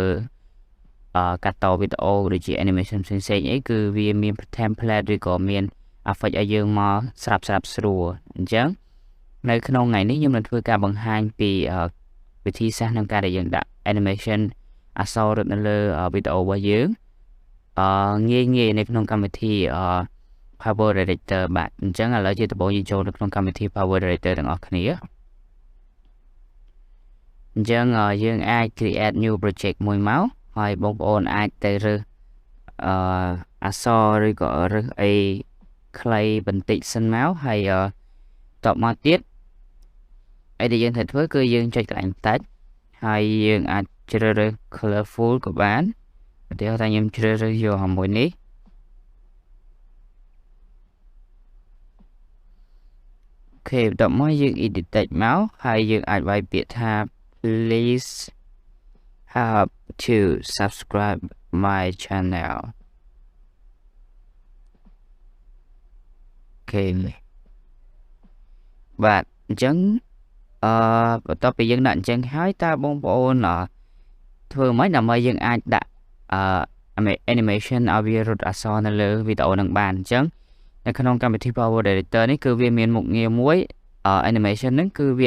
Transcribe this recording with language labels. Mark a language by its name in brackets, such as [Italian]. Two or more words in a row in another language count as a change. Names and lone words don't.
[Khmer] កាត់តវីដេអូដូចជា animation ផ្សេងៗអីគឺវាមាន template ឬក៏មាន effect ឲ្យយើងមកស្រាប់ស្រួលអញ្ចឹងនៅក្នុងថ្ងៃនេះខ្ញុំនឹងធ្វើការបង្ហាញពីវិធីសាស្ត្រក្នុងការដែលយើងដាក់ animation អក្សររត់នៅលើវីដេអូរបស់យើងងាយនៅក្នុងកម្មវិធី Power Director បាទអញ្ចឹងឥឡូវជាដំបូងយើងចូលនៅក្នុងកម្មវិធី Power Director ទាំងអស់គ្នា អញ្ចឹងយើងអាច [English] create new project [Khmer] មួយមកហើយបងប្អូនអាចទៅរើសអក្សរ ឬក៏រើសអីខ្លីបន្តិចសិនមកហើយតបមកទៀតអីដែលយើងត្រូវធ្វើគឺយើងចុចកន្លែងតាច់ហើយយើងអាចជ្រើសរើស colorful ក៏បានឧទាហរណ៍ថាខ្ញុំជ្រើសរើសយកមួយនេះអូខេបន្ទាប់មកយើង [English] edit text [Khmer] មកហើយយើងអាចវាយពាក្យថា [English] please have to subscribe my channel [Khmer] អូខេបាទអញ្ចឹងបន្ទាប់ពីយើងដាក់អញ្ចឹងហើយតើបងប្អូនធ្វើមិនដើម្បីយើងអាចដាក់animation ឲ្យវារត់អក្សរនៅលើវីដេអូនឹងបានអញ្ចឹងនៅក្នុងកម្មវិធី Power Director នេះគឺវាមានមុខងារមួយanimation ហ្នឹងគឺវា